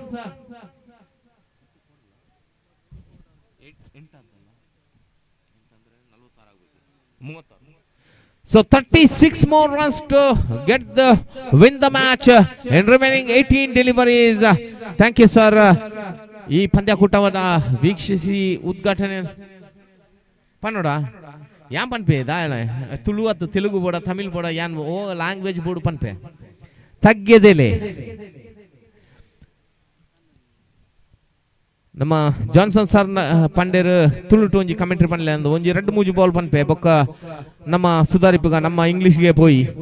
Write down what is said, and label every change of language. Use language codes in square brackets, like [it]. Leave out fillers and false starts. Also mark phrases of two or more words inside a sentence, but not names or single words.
[en] So 36 more runs to get the win the match in remaining 18 deliveries. Thank you, sir. [kn] ಈ ಪಂದ್ಯಕೂಟವನ್ನು ವೀಕ್ಷಿಸಿ [tcy] ಉದ್ಘಾಟನೆ ಪನ್ನಡ ಯಾನ್ ಪನ್ಪೆ ದಾಯಣ ತುಳು ಅಥವಾ ತೆಲುಗು ಬೋಡ ತಮಿಳ್ ಬೋಡ ಯಾನ್ ಓ ಲ್ಯಾಂಗ್ವೇಜ್ ಬೋರ್ಡ್ ಪನ್ಪೆ ತಗ್ಗೆದೆಲೆ ನಮ್ಮ ಜಾನ್ಸನ್ ಸರ್ ಪಂಡೇರು ತುಳುಟು ಒಂಜಿ ಕಮೆಂಟ್ರಿ ಪನ್ಲೆ ಅಂದು ಒಂಜಿ 2-3 ಬಾಲ್ ಪನ್ಪೆ ಬೊಕ್ಕ ನಮ್ಮ ಸುಧಾರಿಪಗ ನಮ್ಮ ಇಂಗ್ಲಿಷ್ಗೆ ಪೋಯಿ